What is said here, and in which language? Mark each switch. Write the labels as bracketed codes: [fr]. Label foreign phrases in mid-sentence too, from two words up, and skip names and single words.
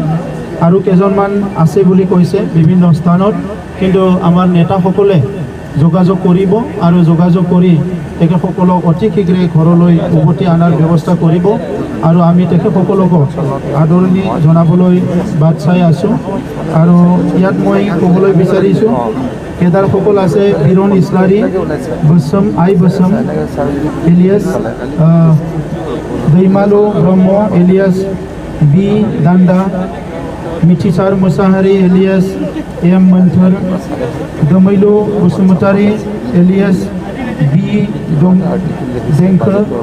[as] আৰু কেইজনমান আছে বুলি কৈছে বিভিন্ন স্থানত, কিন্তু আমাৰ নেতাসকলে যোগাযোগ কৰিব আৰু যোগাযোগ কৰি তেখেতসকলক অতি শীঘ্ৰে ঘৰলৈ উভতি অনাৰ ব্যৱস্থা কৰিব আৰু আমি তেখেতসকলকো আদৰণি জনাবলৈ বাট চাই আছোঁ আৰু ইয়াত মই ক'বলৈ বিচাৰিছোঁ কেদাৰসকল আছে হিৰণ ইছলাৰী বসম আই বসম এলিয়াছ दैमालु ब्रह्म एलियास बी दान्दा मिथिसार मुसाहारि एलियास एम मोन्थोर दोमैलु बसुमतारी एलियास बी देंखो